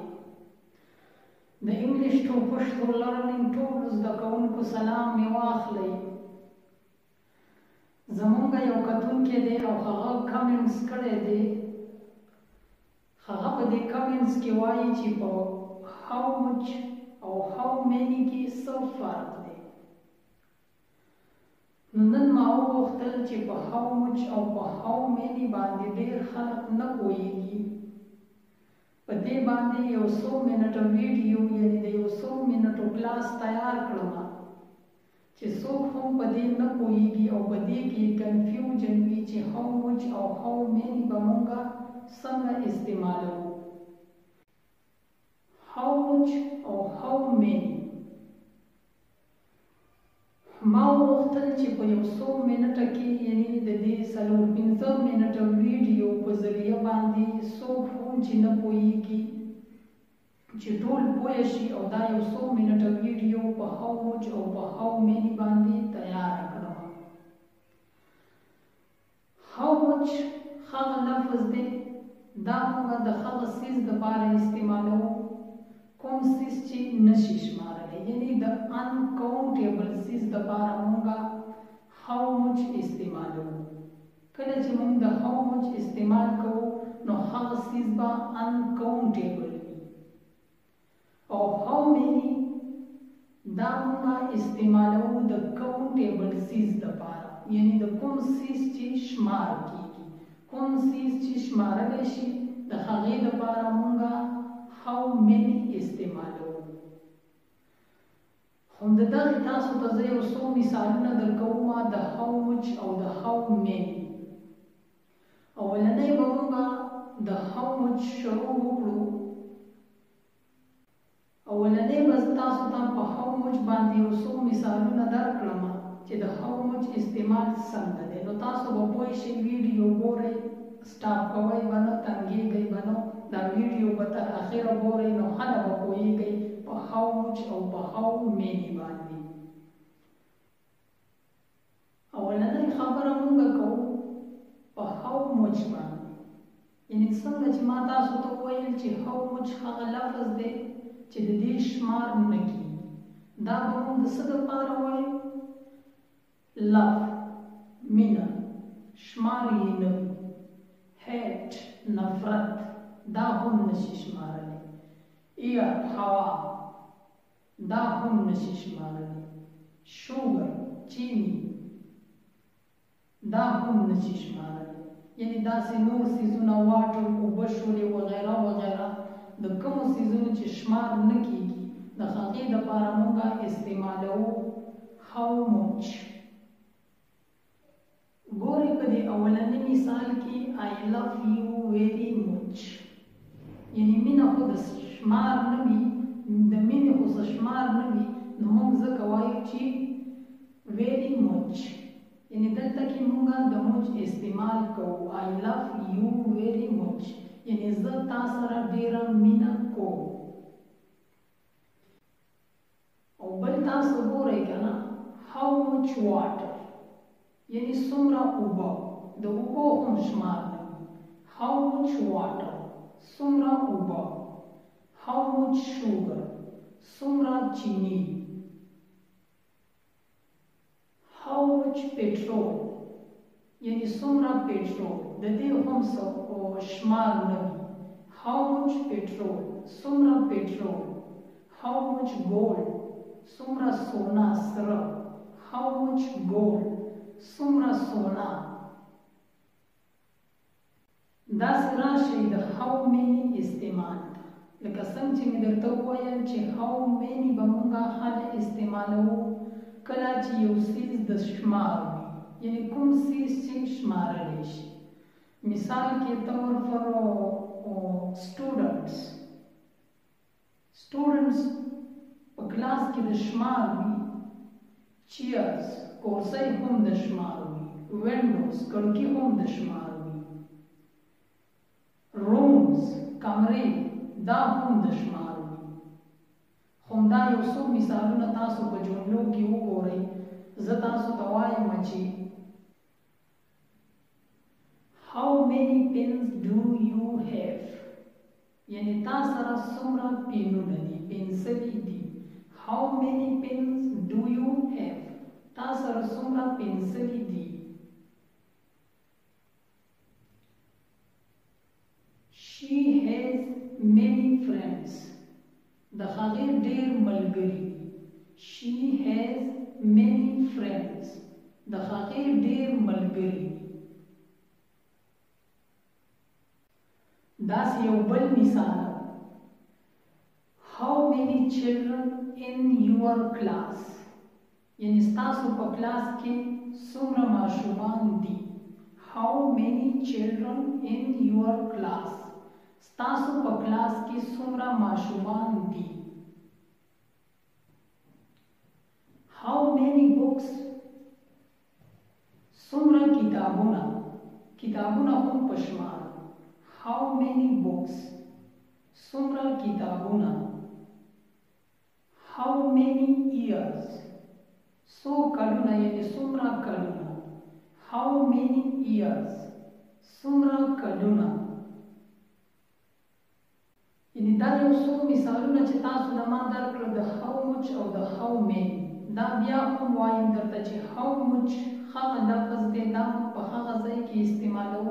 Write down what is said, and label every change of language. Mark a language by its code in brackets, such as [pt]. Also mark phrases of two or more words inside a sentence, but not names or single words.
[ps] د انګلیش ټو پښتو لرنینګ ټولو زده کوونکو سلام مې واخلئ. زمونږ یو کتونکی دی او هغه کمنټس کړی دی. هغه په دې کمنټس کې وایي چې په [en] how much [ps] او [en] how many [ps] کې څه فرق دی. نن ما وغوښتل چې په [en] how much [ps] او په [en] how many [ps] باندې ډېر خلک نه پوهېږي. په دې باندې یو څو منټه ویډیو یعنې د یو څو منټو کلاس تیار کړم چې څوک هم په دې نه پوهېږي او په دې کې کنفیوژن وي چې [en] how much [ps] او [en] how many [ps] به مونږه څنګه استعمالوو. [en] how much [ps] او [en] how many [ps] ما وغوښتل چې په یو څو منټه کې یعنې د دې 4-5 منټه ویډیو په ذریعه باندې څوک هم چې نه پوهېږي چې ټول پوه شي او دا یو څو منټه ویډیو په [en] how much [ps] او په [en] how many [ps] باندې تیار کړم. [en] how much [ps] هغه لفظ دی دا موږ د هغه څیز دپاره استعمالوو کوم څیز چې نشي شمارلی، یعنې د انکاونټیبل څیز دپاره موږ [en] how much [ps] استعمالوو. کله چې موږ د [en] how much [ps] استعمال کوو نو هغه څیز به انکاونټیبل وي. او [en] how many [ps] دا موږ استعمالوو د کاونټیبل څیز دپاره، یعنې د کوم څیز چې شمار کیږي، کوم څیز چې شمارلی شي د هغې دپاره موږ [en] how many [ps] استعمالوو. خو د دغې تاسو ته زه یو څو مثالونه درکوم د [en] how much [ps] او د [en] how many. [ps] اولنی به موږ د [en] how much [ps] شروع وکړو. اولنی به تاسو ته په [en] how much [ps] باندې یو څو مثالونه درکړم چې د [en] how much [ps] استعمال څنګه دی. نو تاسو به پوه شئ، ویډیو ګورئ، سټاپ کوئ به نه، تنګېږئ به نه، دا ویډیو به تر اخره ګورئ نو هله به پوهېږئ په [en] how much [ps] او په [en] how many [ps] باندې. اولنۍ خبره موږ کوو په [en] how much [ps] باندې، یعنې څنګه چې ما تاسو ته وویل چې [en] how much [ps] هغه لفظ دی چې د دې شمار نه کېږي. دا به موږ د څه دپاره وایو؟ love مینه، شمار یې نه وي. hate نفرت دا هم نشي شمارلی. air هوا دا هم نشي شمارلی. sugar چینی دا هم نشي شمارلی. یعنې داسې نور څیزونه واټر، اوبه شولې وغیره وغیره د کومو څیزونو چې شمار نه کېږي د هغې دپاره موږ استعمالوو [en] how much. [ps] ګورئ په دې اولني مثال کې [en] I love you very much، [ps] یعنې مینه خو د شمار نه وي، د مینې خو څه شمار نه وي، نو موږ ځکه وایو چې [en] very much، [ps] یعنې دلته کې موږ د much استعمال کوو. [en] I love you very much [ps] یعنې زه تا سره ډېره مینه کوم. او بل تاسو ګورئ که نه [en] how much water [ps] یعنې څومره اوبه، د اوبو هم شمار نه وي. [en] how much water [ps] څومره اوبه. [en] how much sugar [ps] څومره چینی. [en] how much petrol [ps] یعنې څومره پېټرول، د دې هم څه شمار نه وي. [en] how much petrol [ps] څومره پېټرول. [en] how much gold [ps] څومره سونا سره. [en] how much gold [ps] څومره سونا. داسې راشئ د how many استعمال ته. لکه څنګه چې مې درته وویل چې [en] how many [ps] به موږ هله استعمالوو کله چې یو څیز د شمار وي، یعنی کوم څیز چې شمارلی شي. مثال کې طور پر سټوډنټس په کلاس کې د شمار وي. چیرز کرسۍ هم د شمار وي. وینډوز کړکۍ هم د شمار وي. رومز کمرې دا هم د شمار وي. همدا یو څو مثالونه تاسو په جملو کې وګورئ. زه تاسو ته وایم چې [en] How many pens do you have? [ps] یعنی تا سره څومره پینونه دي، پنسلې دي. [en] How many pens do you have? [ps] تا سره څومره پنسلې دي. [en] She has many friends. [ps] د هغې ډېر ملګري دي. [en] She has many friends. [ps] د هغې ډېر ملګري دي. داسې یو بل مثال. [en] How many children in your class? [ps] یعنی ستاسو په کلاس کې څومره ماشومان دي. [en] How many children in your class? [ps] ستاسو په کلاس کې څومره ماشومان دي. [en] How many books? [ps] څومره کتابونه. کتابونه هم په شمار. [en] How many books? [ps] څومره کتابونه. [en] How many years? [ps] څو کلونه یعنی څومره کلونه. [en] How many years? [ps] څومره کلونه. یعنی دا یو څو مثالونه چې تاسو له ما درکړل د [en] how much [ps] او د [en] how many. [ps] دا بیا هم وایم درته چې [en] how much [ps] هغه لفظ دی، دا په هغه ځای کې استعمالوو.